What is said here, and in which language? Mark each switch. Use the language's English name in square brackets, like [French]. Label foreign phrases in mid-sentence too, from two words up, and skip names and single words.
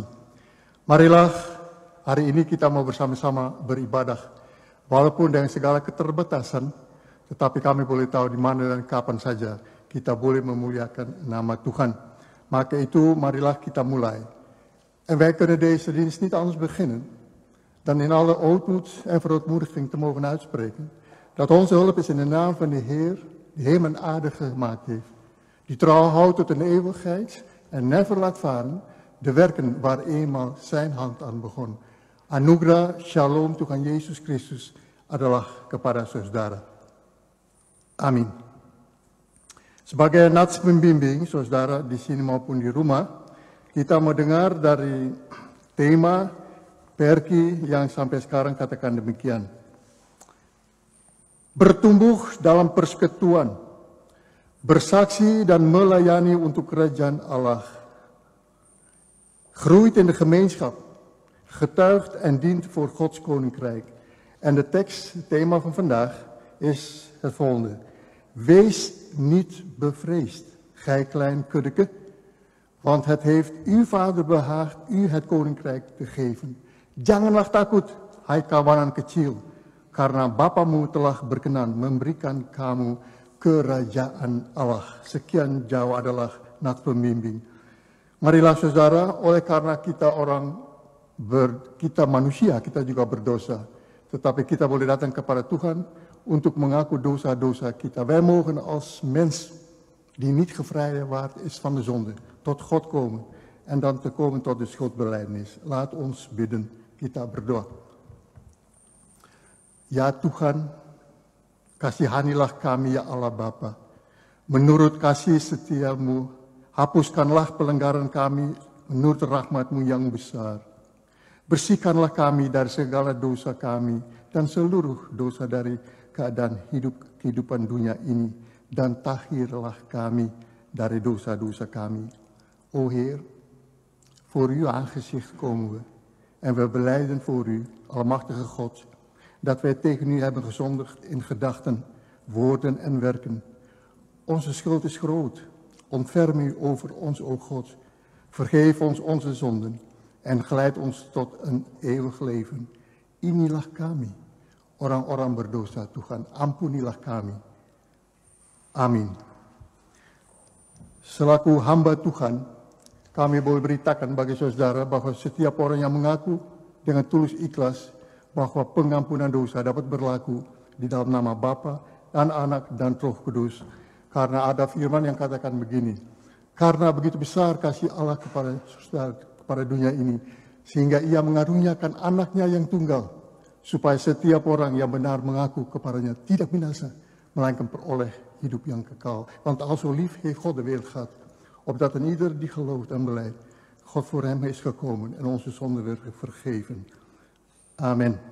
[Indonesian] Marilah hari ini kita mau bersama-sama beribadah, walaupun dengan segala keterbatasan, tetapi kami boleh tahu di mana dan kapan saja kita boleh memuliakan nama Tuhan. Maka itu marilah kita mulai. [Dutch] En wij kunnen deze dienst niet anders beginnen dan in alle ootmoed en verootmoediging te mogen uitspreken dat onze hulp is in de naam van de Heer, die hemel en aarde gemaakt heeft. Die trouw houdt tot een eeuwigheid en never laat varen de werken waar eenmaal zijn hand aan begon. [Indonesian] Anugerah, shalom Tuhan Yesus Kristus adalah kepada saudara. Amin. Sebagai nats pembimbing saudara di sini maupun di rumah, kita mau dengar dari tema Perki yang sampai sekarang katakan demikian. Bertumbuh dalam persekutuan, bersaksi dan melayani untuk kerajaan Allah. [Dutch] Groeit in de gemeenschap, getuigt en dient voor Gods koninkrijk. En de tekst, het thema van vandaag, is het volgende. Wees niet bevreesd, gij klein kuddeke, want het heeft uw vader behaagd u het koninkrijk te geven. [Indonesian] Janganlah takut, hai kawanan kecil. Karena Bapamu telah berkenan memberikan kamu kerajaan Allah. Sekian jauh adalah nats pembimbing. Marilah saudara, oleh karena kita manusia, kita juga berdosa. Tetapi kita boleh datang kepada Tuhan untuk mengaku dosa-dosa kita. [Dutch] Wij mogen als mens die niet gevrijwaard is van de zonde, tot God komen. En dan te komen tot de schuldbelijdenis. Laat ons bidden, [Indonesian] kita berdoa. Ya Tuhan, kasihanilah kami ya Allah Bapa. Menurut kasih setiamu, hapuskanlah pelanggaran kami menurut rahmat-Mu yang besar. Bersihkanlah kami dari segala dosa kami dan seluruh dosa dari kehidupan dunia ini. Dan tahirlah kami dari dosa-dosa kami. [Dutch] O Heer, voor uw aangezicht komen we. En we belijden voor u, almachtige God, dat wij tegen u hebben gezondigd in gedachten, woorden en werken. Onze schuld is groot. Ontferm u over ons, o God. Vergeef ons onze zonden en geleid ons tot een eeuwig leven. [Indonesian] inilah kami, orang-orang berdosa Tuhan, ampunilah kami. Amin. Selaku hamba Tuhan, kami boleh beritakan bagi saudara bahwa setiap orang yang mengaku dengan tulus ikhlas bahwa pengampunan dosa dapat berlaku di dalam nama Bapa dan Anak dan Roh Kudus. Karena ada firman yang katakan begini, karena begitu besar kasih Allah kepada dunia ini, sehingga ia mengaruniakan anaknya yang tunggal, supaya setiap orang yang benar mengaku kepadanya tidak binasa, melainkan peroleh hidup yang kekal. [Dutch] Want al zo lief heeft God de wereld gehad, opdat een ieder die gelooft en beleidt, God voor hem is gekomen en onze zonden werd vergeven. Amen.